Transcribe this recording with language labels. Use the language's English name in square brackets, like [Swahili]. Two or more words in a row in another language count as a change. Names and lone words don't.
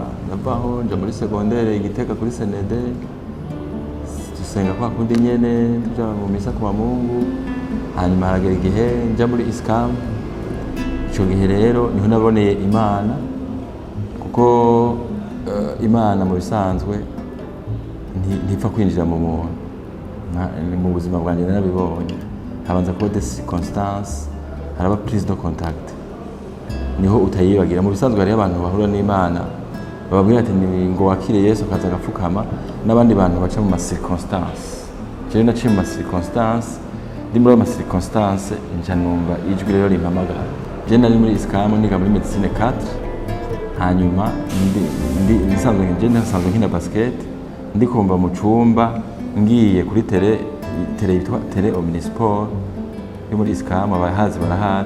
[Rundi] Navaho nja muri secondaire Igitega kuri Senede, dusenga kwa kundi nyene tuja mu misa kuwa Mungu, hanyuma haragera igihe nja muri ISCAM. Ico gihe rero niho naboneye Imana, kuko Imana mu bisanzwe ntipfa kwinjira mu muntu. Mu buzima bwanjye narabibonye, habanza kuba [French] des circonstances, [Rundi] haraba [French] prise de contact, [Rundi] niho utayibagira. Mu bisanzwe hari abantu bahura n'Imana bababwira ati ngo wakire Yesu kaza gapfukama, n'abandi bantu baca mu circonstances. Je naciye mu circonstances, ndi muri ama circonstances nja numva ijwi rero rimpamagara. Je nari muri ISCAM niga muri medicine 4, hanyuma nsanzwe nkina basket, ndikumva mu cumba ngiye kuri tele yitwa Tele Omnisport yo muri ISCAM, abahazi barahazi.